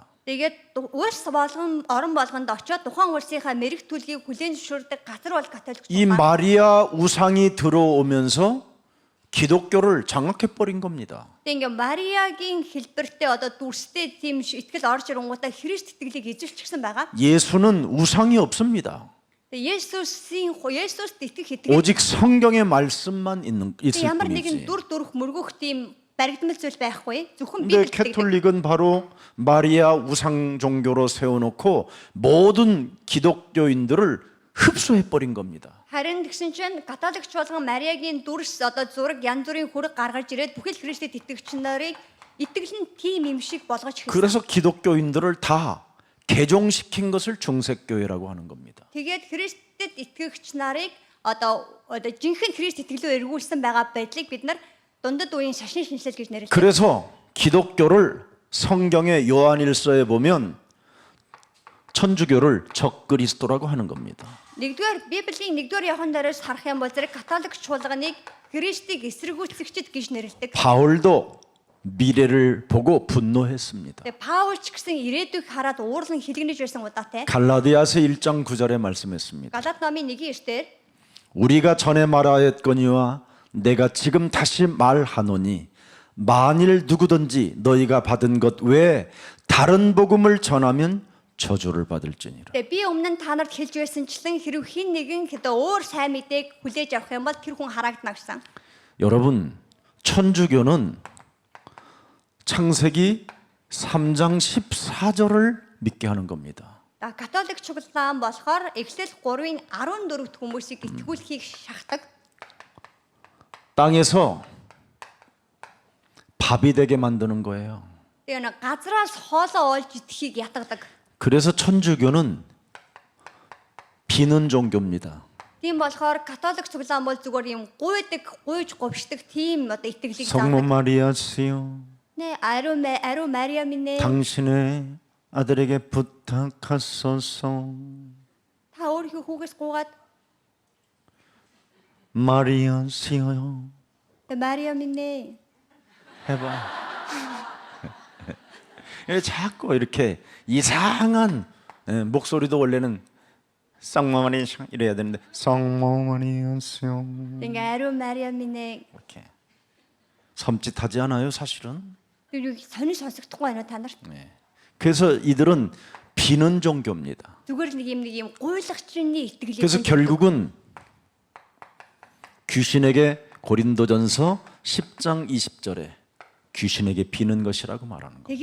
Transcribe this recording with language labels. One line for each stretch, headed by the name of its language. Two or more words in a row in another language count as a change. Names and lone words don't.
Mongolian: Тэгээд улс болгон орон болгонд очиод тухайн улсынхаа мэрэг төлгийг хүлээн зөвшөөрдөг газар бол католик
Korean: 이
Mongolian: чуулган.
Korean: 마리아 우상이 들어오면서 기독교를 장악해 버린 겁니다.
Mongolian: Тэгээд ингээ Мариагийн хэлбэртэй одоо дүрстэй тийм итгэл орж ирэнгуудаа Христ итгэлийг эзэлчихсэн байгаа.
Korean: 예수는 우상이 없습니다.
Mongolian: Есүст итгэх итгэл
Korean: 오직 성경의 말씀만 있을
Mongolian: ямар нэгэн
Korean: 뿐이지.
Mongolian: дүр төрх мөргөх тийм баригдмал зүйл байхгүй. Зөвхөн
Korean: 근데
Mongolian: Библи итгэдэг.
Korean: 캐톨릭은 바로 마리아 우상 종교로 세워놓고 모든 기독교인들을 흡수해 버린 겁니다.
Mongolian: Харин тэгсэн чинь католик чуулган Мариагийн дүрс одоо зураг янз бүрийн хүрэг гаргаж ирээд бүхэл Христэд итгэгч нарыг итгэл нь тийм юм шиг болгож хэлсэн.
Korean: 그래서 기독교인들을 다 개종시킨 것을 중세교회라고 하는 겁니다.
Mongolian: Тэгээд Христэд итгэгч нарыг одоо жинхэнэ Христ итгэлөө эргүүлсэн байгаа байдлыг бид нар дундад үеийн шашин шинжилэл гэж нэрлэдэг.
Korean: 그래서 기독교를 성경의 요한일서에 보면 천주교를 적그리스도라고 하는 겁니다.
Mongolian: Нэгдүгээр Библийн 1-р Иохан дээрээс харах юм бол зэрэг католик чуулганыг Христийг эсэргүүцэгчд гэж нэрлэдэг.
Korean: 바울도 미래를 보고 분노했습니다.
Mongolian: Тэгээд Паулч гэсэн ирээдүйг хараад уурлан хилэгнэж байсан удаатай.
Korean: 갈라디아서 1장 9절에 말씀했습니다.
Mongolian: Галат номын 1:9-дэр
Korean: 우리가 전에 말하였거니와 내가 지금 다시 말하노니 만일 누구든지 너희가 받은 것 외에 다른 복음을 전하면 저주를 받을지니라.
Mongolian: тэгээд би өмнө нь та нарт хэлж байсанчлан хэрв хин нэгэн хэд өөр сайн мэдээг хүлээж авах юм бол тэр хүн харагдана гэсэн.
Korean: 여러분, 천주교는 창세기 3장 14절을 믿게 하는 겁니다.
Mongolian: Католик чуулган болохоор Эхлэл 3-ын 14-т хүмүүсийг итгүүлэхийг шахдаг.
Korean: 땅에서 밥이 되게 만드는 거예요.
Mongolian: Тэгээд газраас хоолоо олж идэхийг ятгадаг.
Korean: 그래서 천주교는 비는 종교입니다.
Mongolian: Тийм болохоор католик чуулган бол зүгээр юм гуйж говшдаг тийм одоо итгэлийг
Korean: 성모
Mongolian: заадаг.
Korean: 마리아시여
Mongolian: Нэ ариу Мариа минь ээ
Korean: 당신의 아들에게 부탁하소서.
Mongolian: та өөрийнхөө хүүгээс гуугаад
Korean: 마리아시여
Mongolian: Мариа минь ээ
Korean: 해봐. 자꾸 이렇게 이상한 목소리도 원래는 성모마리 이래야 되는데 성모마리아시여
Mongolian: ингээ ариу Мариа минь ээ
Korean: 이렇게 섬찟하지 않아요, 사실은?
Mongolian: юу сонир сонсогдохгүй байна уу та нарт?
Korean: 네. 그래서 이들은 비는 종교입니다.
Mongolian: Зүгээр нэг юм гуйлагчны итгэлийг
Korean: 그래서 결국은 귀신에게 고린도전서 10장 20절에 귀신에게 비는 것이라고 말하는 거예요.